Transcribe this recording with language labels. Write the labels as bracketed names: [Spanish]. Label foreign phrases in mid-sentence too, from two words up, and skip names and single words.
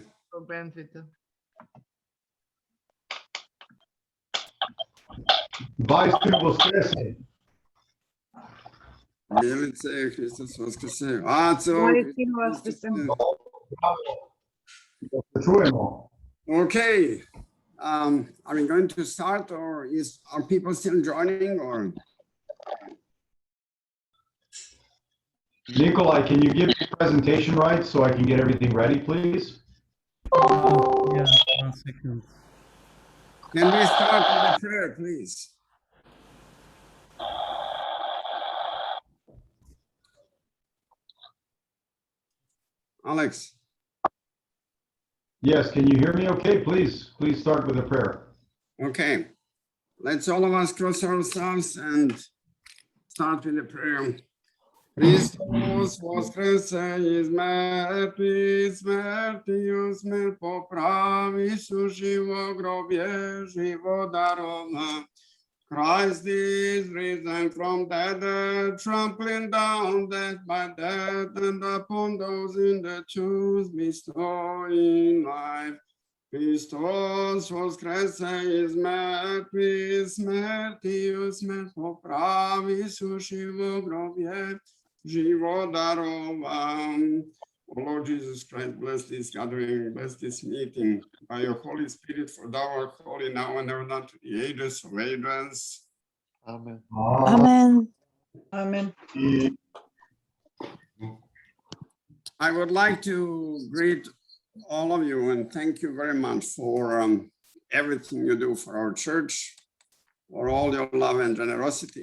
[English] bandwidth. [Serbian] Vaistinu Voskrese. Milice, Hristos Voskrese. Aco. Vaistinu Vaskrese. Čujemo. [English] Okay. Are we going to start, or are people still joining, or? Nikolai, can you give the presentation right so I can get everything ready, please? Yeah, 1 second. Can we start with a prayer, please? Alex. Yes, can you hear me okay? Please start with a prayer. Okay. Let's all of us cross ourselves and start with a prayer. [Church Slavic] Hristos Voskrese iz mrtvih, smrtiju smrt popravi, suživo grobje život darova. [English] Christ is risen from the dead, trampling down death by death, and upon those in the tombs bestowing life. [Church Slavic] Hristos Voskrese iz mrtvih, smrtiju smrt popravi, suživo grobje život darova. [English] O Lord Jesus Christ, bless this gathering, bless this meeting by your Holy Spirit, for thou art holy now and ever, not to the ages of ages. Amen. Amen. Amen. I would like to greet all of you and thank you very much for everything you do for our church, for all your love and generosity.